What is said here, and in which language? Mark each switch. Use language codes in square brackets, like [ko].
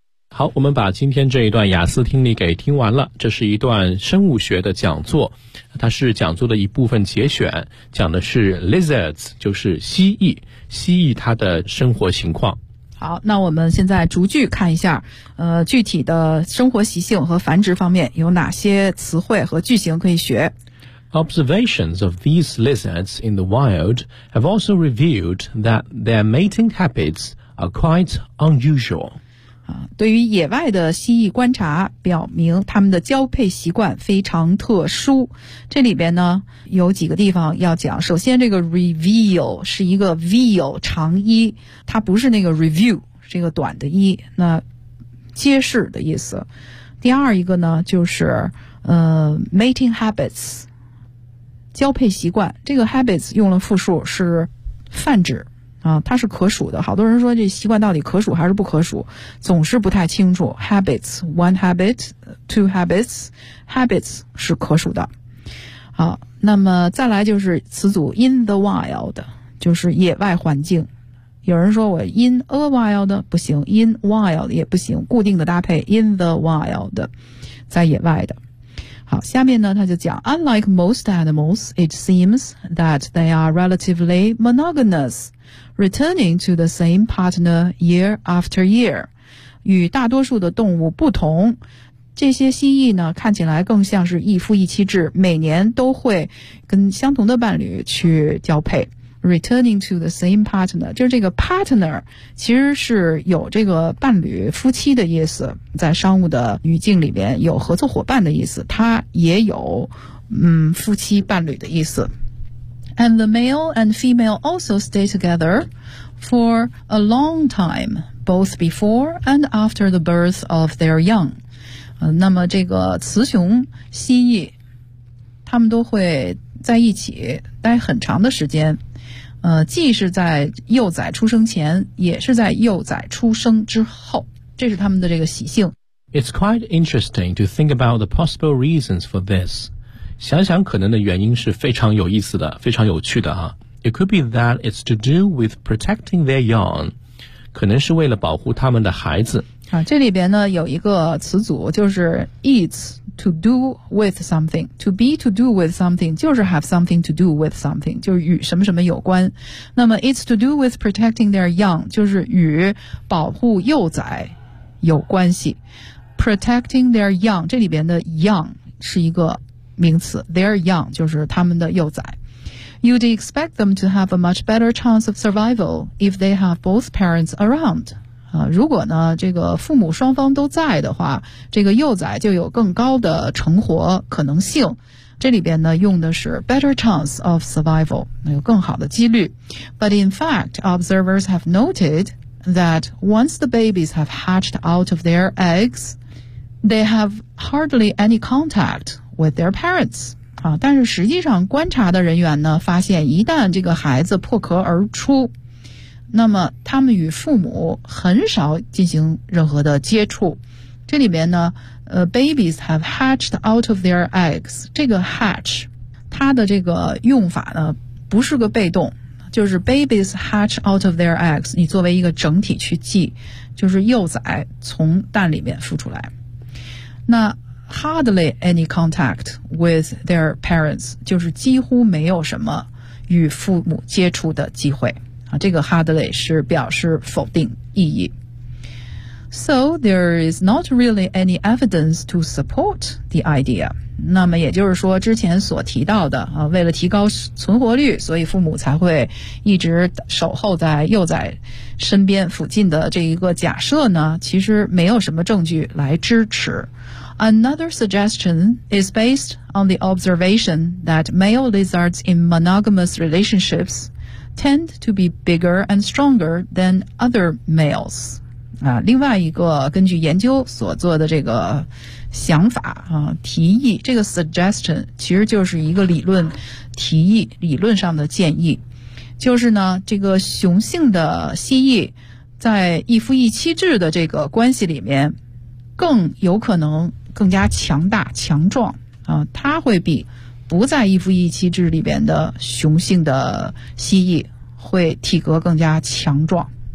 [zh] 好，我们把今天这一段雅思听力给听完了。这是一段生物学的讲座，它是讲座的一部分节选，讲的是 lizards， 就是蜥蜴，蜥蜴它的生活情况。好，那我们现在逐句看一下，具体的生活习性和繁殖方面有哪些词汇和句型可以学。 [en] Observations of these lizards in the wild have also revealed that their mating habits are quite unusual. [zh] 对于野外的蜥蜴观察表明他们的交配习惯非常特殊。这里边呢有几个地方要讲。首先这个 reveal 是一个 veal 长一，它不是那个 review 这个短的一，那揭示的意思。第二一个呢就是 mating habits，交配习惯，这个 habits 用了复数是泛指啊，它是可数的。好多人说这习惯到底可数还是不可数，总是不太清楚。 [en] Habits, one habit, two habits, habits 是可数的。 [zh] 好，那么再来就是词组 in the wild，就是野外环境。有人说我 in a wild 不行 ， in wild 也不行，固定的搭配 in the wild，在野外的。 [en] 好，下面呢他就讲，Unlike most animals, it seems that they are relatively monogamous. Returning to the same partner year after year. [zh] 与大多数的动物不同，这些蜥蜴呢看起来更像是一夫一妻制，每年都会跟相同的伴侣去交配。 Returning to the same partner，就是这个 partner 其实是有这个伴侣夫妻的意思，在商务的语境里面有合作伙伴的意思，它也有夫妻伴侣的意思。 [en] And the male and female also stay together for a long time, both before and after the birth of their young. [zh] 那么这个雌雄蜥蜴他们都会在一起待很长的时间，既是在幼崽出生前，也是在幼崽出生之后，这是他们的这个习性。 [en] It's quite interesting to think about the possible reasons for this. 想想可能的原因是非常有意思的，非常有趣的啊。 It could be that it's to do with protecting their young. [zh] 可能是为了保护他们的孩子。啊，这里边呢有一个词组，就是 it's to do with something. [en] To be to do with something 就是 have something to do with something, 就是与什么什么有关。 [zh] 那么 it's to do with protecting their young, 就是与保护幼崽有关系。 Protecting their young, 这里边的 young 是一个名词， their young 就是他们的幼崽。 [en] You'd expect them to have a much better chance of survival if they have both parents around. [zh] 如果呢这个父母双方都在的话，这个幼崽就有更高的成活可能性。这里边呢用的是 better chance of survival, 有更好的几率。 [en] But in fact, observers have noted that once the babies have hatched out of their eggs, they have hardly any contact with their parents. [zh] 啊，但是实际上观察的人员呢发现，一旦这个孩子破壳而出，那么他们与父母很少进行任何的接触。这里面呢 babies have hatched out of their eggs, 这个 hatch 它的这个用法呢不是个被动，就是 babies hatch out of their eggs, 你作为一个整体去记，就是幼崽从蛋里面孵出来。那 Hardly any contact with their parents, 就是几乎没有什么与父母接触的机会。啊，这个 hardly 是表示否定意义。 [en] So there is not really any evidence to support the idea. [zh] 那么也就是说之前所提到的，啊，为了提高存活率，所以父母才会一直守候在幼崽身边附近的这一个假设呢，其实没有什么证据来支持。 [en] Another suggestion is based on the observation that male lizards in monogamous relationships tend to be bigger and stronger than other males. [zh] 啊，另外一个根据研究所做的这个想法，啊，提议，这个 suggestion 其实就是一个理论提议，理论上的建议，就是呢，这个雄性的蜥蜴在一夫一妻制的这个关系里面更有可能更加强大强壮，啊，它会比不在一夫一妻制里边的雄性的蜥蜴会体格更加强壮。